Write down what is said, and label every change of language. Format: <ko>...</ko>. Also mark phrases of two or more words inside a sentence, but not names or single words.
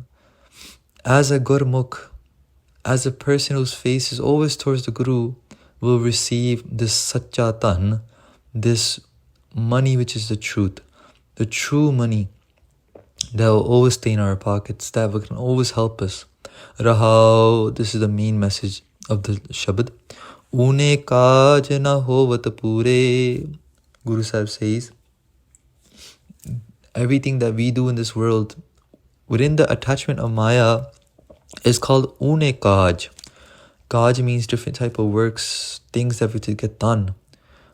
<en>As a Gurmukh, as a person whose face is always towards the Guru, will receive this Satchatan, this money which is the true money that will always stay in our pockets, that can always help us. Rahao, this is the main message of the Shabad.</en> <pa>ਊਨੇ ਕਾਜ ਨ ਹੋਵਤ ਪੂਰੇ.</pa> <en>Guru Sahib says, everything that we do in this world within the attachment of Maya is called</en> <pa>ਊਨੇ ਕਾਜ.</pa> <en>Kaj means different type of works, things that we have to get done.</en>